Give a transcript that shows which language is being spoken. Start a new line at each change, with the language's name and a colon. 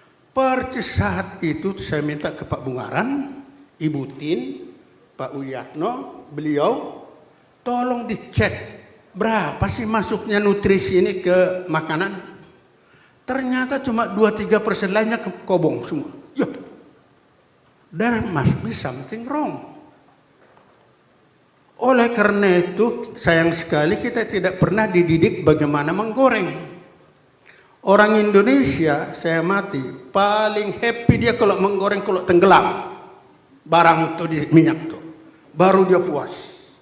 Indonesian: Percis saat itu saya minta ke Pak Bungaran, Ibu Tin, Pak Uyatno, beliau tolong dicek berapa sih masuknya nutrisi ini ke makanan. Ternyata cuma 2-3% lainnya ke kobong semua.
English: Ya, there must be something wrong.
Indonesian: Oleh karena itu sayang sekali kita tidak pernah dididik bagaimana menggoreng. Orang Indonesia, saya mati, paling happy dia kalau menggoreng, kalau tenggelam barang tuh di minyak tuh. baru dia puas.